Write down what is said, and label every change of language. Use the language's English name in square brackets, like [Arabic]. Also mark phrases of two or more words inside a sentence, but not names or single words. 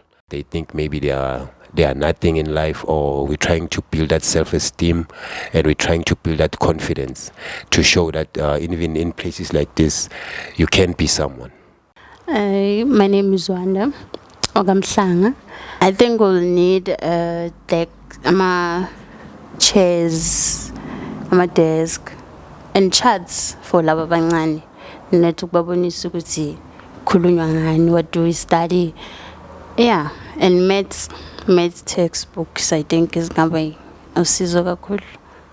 [English] They think maybe they are nothing in life, or we're trying to build that self-esteem, and we're trying to build that confidence to show that even in places like this, you can be someone. My name is Wanda Ogamhlanga. I think we'll need like chairs, desk, and charts for [North Ndebele] laba abancane. Let's ukubabonisa ukuthi khulunywa ngani, [English] what do we study, yeah, and maths textbooks I think is gonna be [North Ndebele] usizo kakhulu.